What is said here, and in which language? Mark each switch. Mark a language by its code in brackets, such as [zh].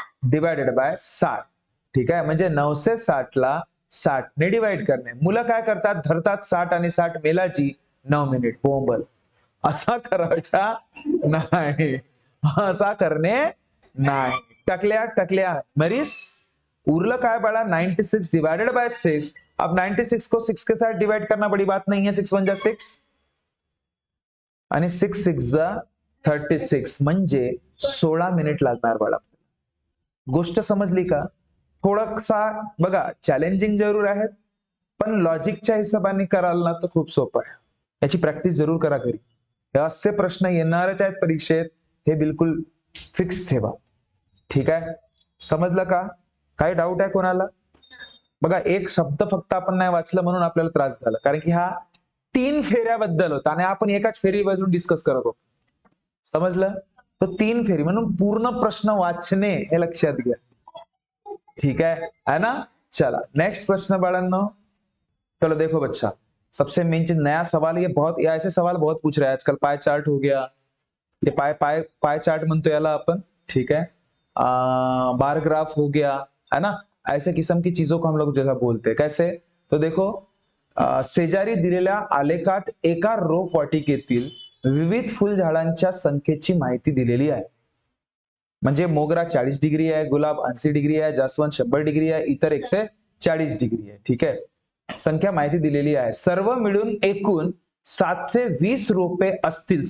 [en] Divided by 60. [mr] ठीक आहे, म्हणजे 960 60 ने डिवाइड करणे. मुलं काय करतात? धरतात 60 आणि 60 मेलाची 9 मिनिट बोंबल. असा करायचा नाही, असा करणे नाही. टकल्या मरीस उरलं काय बाळा? [en] 96 divided by 6. [hi] अब 96 को 6 के साथ डिवाइड करना बड़ी बात नहीं है. [mr] 6 1 जा 6 आणि 6 6 जा 36 म्हणजे 16 मिनिट लागणार बाळा. गोष्ट समजली का? थोडासा बघा चॅलेंजिंग जरूर आहे, पण लॉजिकच्या हिशोबाने कराल ना तर खूप सोपं आहे. याची प्रॅक्टिस जरूर करा घरी. असे प्रश्न येणारच आहेत परीक्षेत, हे बिलकुल फिक्स ठेवा. ठीक आहे, समजलं का? काही डाऊट आहे कोणाला? बघा, एक शब्द फक्त आपण नाही वाचलं म्हणून आपल्याला त्रास झाला, कारण की हा 3 फेऱ्याबद्दल होता आणि आपण एकाच फेरीवरून डिस्कस करत होतो. समजलं? तो 3 फेरी म्हणून पूर्ण प्रश्न वाचणे हे लक्षात घ्या. [hi] ठीक है ना? [mr] चला नेक्स्ट प्रश्न बाळांनो. [hi] चलो देखो बच्चा, सबसे मेन चीज नया सवाल, ये ऐसे सवाल बहुत पूछ रहे हैं आजकल. पाई चार्ट हो गया, [mr] ये पाई चार्ट म्हणतो याला आपण. [hi] ठीक है, बार ग्राफ हो गया, है ना? ऐसे किस्म की चीजों को हम लोग जैसा बोलते हैं. कैसे? तो देखो, [mr] शेजारी दिलेल्या आलेखात एका रोप वाटिकेतील विविध फुलझाडांच्या संख्येची माहिती दिलेली आहे. म्हणजे मोगरा 40 डिग्री आहे, गुलाब 80 डिग्री आहे, जास्वंद 100 डिग्री आहे, इतर 140 डिग्री आहे. ठीक आहे, संख्या माहिती दिलेली आहे. सर्व मिळून एकूण 720 रोपे असतील.